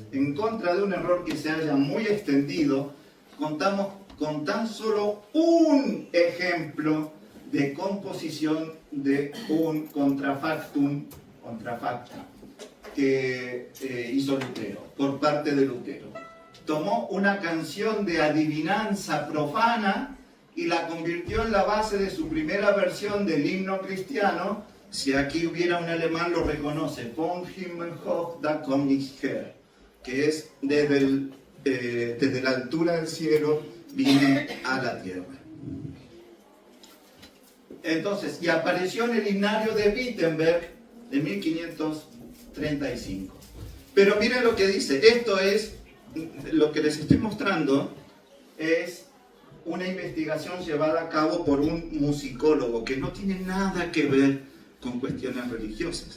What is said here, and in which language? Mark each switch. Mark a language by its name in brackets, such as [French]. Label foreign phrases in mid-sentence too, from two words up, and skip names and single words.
[Spanish] En contra de un error que se haya muy extendido, contamos con tan solo un ejemplo de composición de un contrafacta que hizo Lutero, por parte de Lutero. Tomó una canción de adivinanza profana y la convirtió en la base de su primera versión del himno cristiano. Si aquí hubiera un alemán lo reconoce, [German] Vom Himmel hoch da komm ich her, [Spanish] que es desde la altura del cielo vine a la tierra. Entonces, y apareció en el himnario de Wittenberg de 1535. Pero miren lo que dice, esto es, lo que les estoy mostrando es una investigación llevada a cabo por un musicólogo que no tiene nada que ver con cuestiones religiosas.